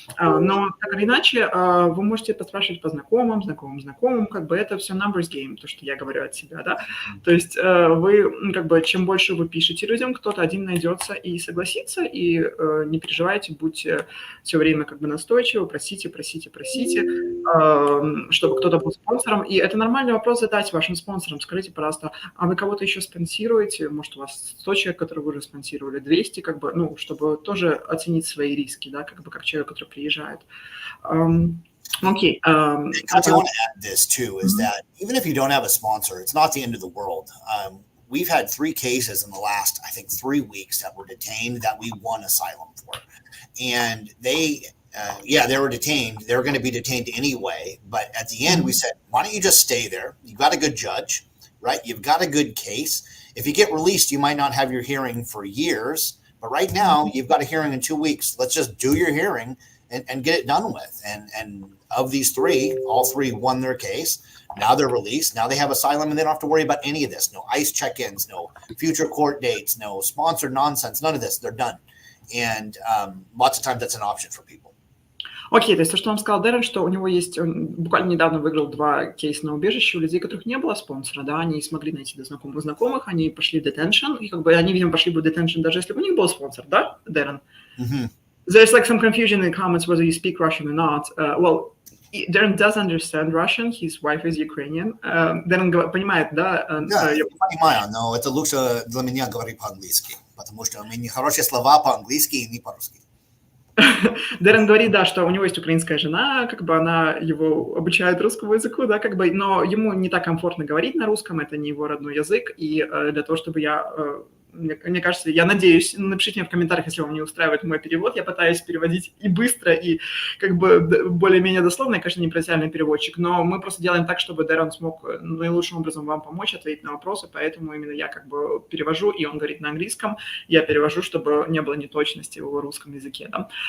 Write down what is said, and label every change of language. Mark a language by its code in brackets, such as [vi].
[ru] Но так или иначе, вы можете поспрашивать по знакомым, как бы это все numbers game, то, что я говорю от себя, да, то есть вы, как бы, чем больше вы пишете людям, кто-то один найдется и согласится, и не переживайте, будьте все время как бы настойчивы, просите, чтобы кто-то был спонсором. И это нормальный вопрос задать вашим спонсорам. Скажите, пожалуйста, а вы кого-то еще спонсируете? Может, у вас 100 человек, которые вы уже спонсировали, 200, как бы, чтобы тоже оценить свои риски, да, как бы как человек, который приезжает. [en] Okay. I want to add this too, is that even if you don't have a sponsor, it's not the end of the world. We've had 3 cases in the last, I think, 3 weeks that were detained that we won asylum for. And they were detained. They were going to be detained anyway. But at the end, we said, why don't you just stay there? You've got a good judge, right? You've got a good case. If you get released, you might not have your hearing for years. But right now, you've got a hearing in 2 weeks. Let's just do your hearing and get it done with. And of these 3, all 3 won their case. Now they're released. Now they have asylum, and they don't have to worry about any of this. No ICE check-ins, no future court dates, no sponsored nonsense, none of this. They're done. And lots of times that's an option for people. [ru] Окей, то есть то, что вам сказал Дэрен, что у него есть, он буквально недавно выиграл 2 кейса на убежище у людей, у которых не было спонсора, да, они смогли найти до знакомых, они пошли в детеншен, и как бы они, видимо, пошли бы в детеншен, даже если бы у них был спонсор, да, Дэрен? [en] There's like some confusion in the comments whether you speak Russian or not. Well, Darren does understand Russian, his wife is Ukrainian. [ru] Darren понимает, да? Да, я понимаю, но это лучше для меня говорить по-английски, потому что у меня хорошие слова по-английски и не по-русски. Дэрен говорит, да, что у него есть украинская жена, как бы она его обучает русскому языку, да, как бы, но ему не так комфортно говорить на русском, это не его родной язык, и для того, чтобы мне кажется, я надеюсь, напишите мне в комментариях, если вам не устраивает мой перевод, я пытаюсь переводить и быстро, и как бы более-менее дословно, я, конечно, не профессиональный переводчик, но мы просто делаем так, чтобы Дэрен смог наилучшим образом вам помочь, ответить на вопросы, поэтому именно я как бы перевожу, и он говорит на английском, я перевожу, чтобы не было неточности в его русском языке, да.